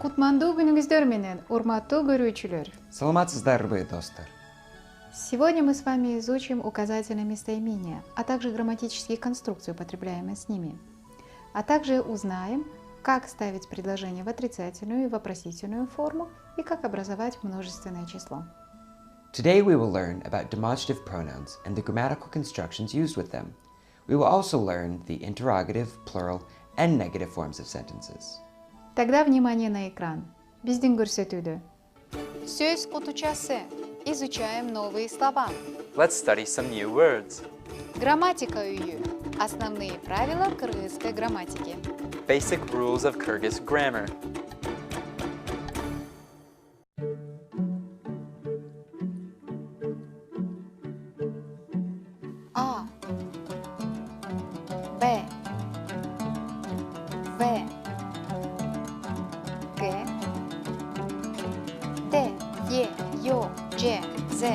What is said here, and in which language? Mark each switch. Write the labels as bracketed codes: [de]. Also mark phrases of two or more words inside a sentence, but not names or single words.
[ky] Кутмандуу күнүңүздөр менен, урматтуу көрүүчүлөр. Саламатсыздарбы, достар? [ru] Сегодня мы с вами изучим указательные местоимения, а также грамматические конструкции, употребляемые с ними. А также узнаем, как ставить предложение в отрицательную и вопросительную форму и как образовать множественное число. [en] Today we will learn about demonstrative pronouns and the grammatical constructions used with them. We will also learn the interrogative, plural, and negative forms of sentences. [ru] Тогда внимание на экран. [ky] Биздин көрсөтүүдө. Сөз кутучасы. [ru] Изучаем новые слова. [en] Let's study some new words. [ky] Грамматика үйү. [ru] Основные правила кыргызской грамматики. [en] Basic rules of Kyrgyz grammar. [ky] А, Б, В, Г, Д, Е, Ё, Ж, З,